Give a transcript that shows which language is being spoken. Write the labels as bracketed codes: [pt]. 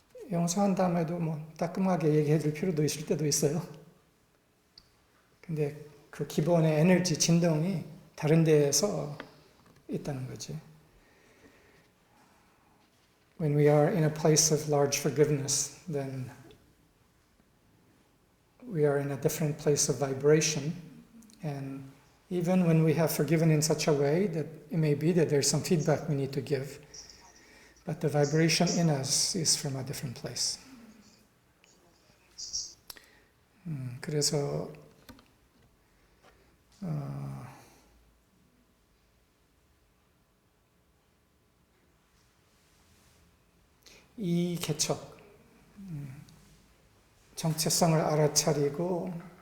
[ko] 용서한 다음에도 따끔하게 얘기해 줄 필요도 있을 때도 있어요. 근데 그 기본의 에너지, 진동이 다른 데에서 있다는 거지. [en] When we are in a place of large forgiveness, then we are in a different place of vibration. And even when we have forgiven in such a way that it may be that there's some feedback we need to give, but the vibration in us is from a different place. [ko] 그래서 이 개척, 정체성을 알아차리고